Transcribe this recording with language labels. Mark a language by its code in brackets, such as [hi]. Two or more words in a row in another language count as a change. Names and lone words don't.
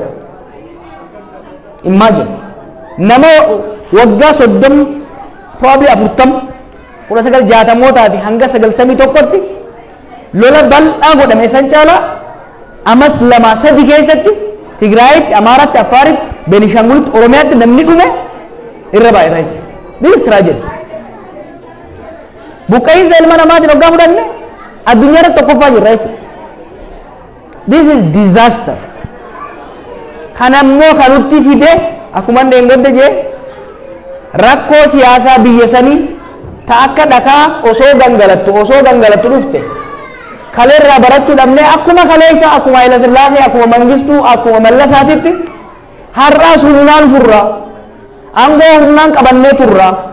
[om] Imagine nama waggaa 30 probably 40 1960 fi hanga 91tti lola bal'aa godhame san caalaa amas lama sadi keessatti Tigraayitti, Amaaraatti, Affaaritti, Beenishangulitti, Oromiyaatti namni dhume irra baay'ata jechuudha. [en] This is tragedy. [om] Buqqa'iinsa ilma namaatiin hoggaa fudhanne addunyaa irratti tokkoffaa jirra jechuudha. [en] This is disaster. [om] Kan ammoo kan nutti fide akkuma dheengadde jee rakkoo siyaasaa biyya sanii ta akka dhakaa osoo gangalattu dhufte kaleerraa barachuu dhabnee akkuma kaleessa akkuma Haayila Sillaasee akkuma Mangistuu akkuma Mallasaatitti har'aas humnaan furra angoo humnaan qabannee turra